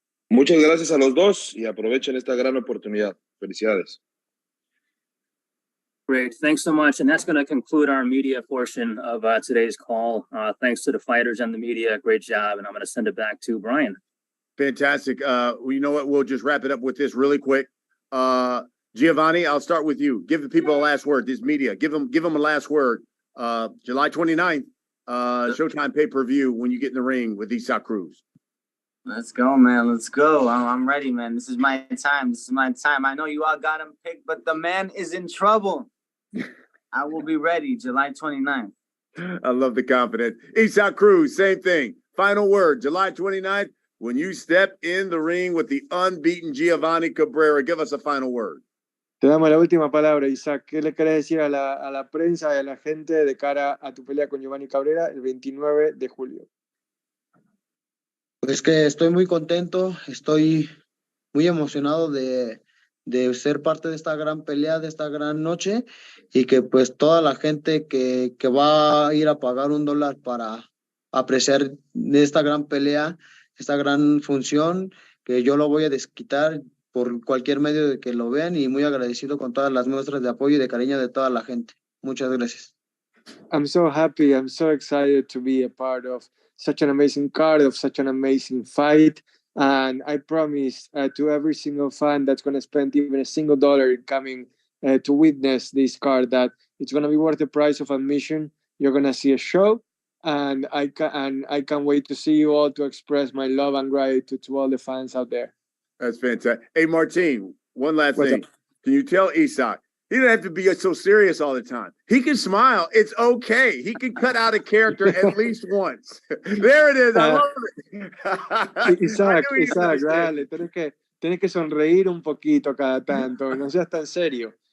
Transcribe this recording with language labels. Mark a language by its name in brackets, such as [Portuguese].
[Spanish] Muchas gracias a los dos y aprovechen esta gran oportunidad. Felicidades. [English] Great. Thanks so much. And that's going to conclude our media portion of today's call. Thanks to the fighters and the media. Great job. And I'm going to send it back to Brian. Fantastic. Well, you know what? We'll just wrap it up with this really quick. Giovanni, I'll start with you. Give the people a last word. This media, give them a last word. July 29th, Showtime pay-per-view when you get in the ring with Isaac Cruz. Let's go, man. Let's go. I'm ready, man. This is my time. This is my time. I know you all got him picked, but the man is in trouble. I will be ready July 29th. I love the confidence. Isaac Cruz, same thing. Final word, July 29th, when you step in the ring with the unbeaten Giovanni Cabrera. Give us a final word. [Spanish] Te damos la última palabra, Isaac. ¿Qué le querés decir a la prensa y a la gente de cara a tu pelea con Giovanni Cabrera el 29 de julio? Pues que estoy muy contento, estoy muy emocionado de ser parte de esta gran pelea, de esta gran noche y que pues toda la gente que va a ir a pagar $1 para apreciar de esta gran pelea, esta gran función, que yo lo voy a desquitar por cualquier medio de que lo vean y muy agradecido con todas las muestras de apoyo y de cariño de toda la gente. Muchas gracias. [English] I'm so happy. I'm so excited to be a part of such an amazing card, of such an amazing fight. And I promise to every single fan that's going to spend even a $1 coming to witness this card that it's going to be worth the price of admission. You're going to see a show. And I can't wait to see you all to express my love and gratitude to all the fans out there. That's fantastic. Hey, Martin, one last thing. Can you tell Isaac, he doesn't have to be so serious all the time. He can smile. It's okay. He can cut out a character at least once. There it is. I love it. [Spanish] Isaac, dale. Tienes que sonreír un poquito cada tanto. No seas tan serio.